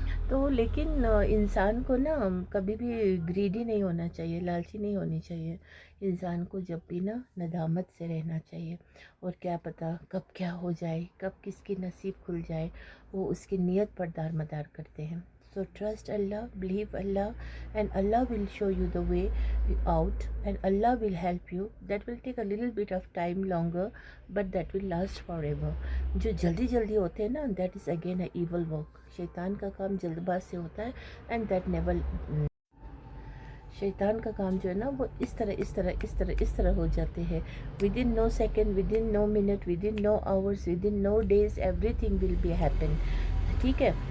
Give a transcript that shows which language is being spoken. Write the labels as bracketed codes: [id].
[hi] तो लेकिन इंसान को ना कभी भी ग्रीडी नहीं होना चाहिए, लालची नहीं होनी चाहिए. इंसान को जब भी ना नदामत से रहना चाहिए. और क्या पता कब क्या हो जाए, कब किसकी नसीब खुल जाए, वो उसकी नीयत पर दारमदार करते हैं. [en] So trust Allah, believe Allah, and Allah will show you the way out, and Allah will help you. That will take a little bit of time longer, but that will last forever. [hi] जो जल्दी जल्दी होते हैं ना, [en] that is again a evil work. [hi] शैतान का काम जल्दबाज से होता है, [en] and that never, [hi] शैतान का काम जो है ना वो इस तरह हो जाते हैं। [en] within no second, within no minute, within no hours, within no days, everything will be happen, [hi] ठीक है।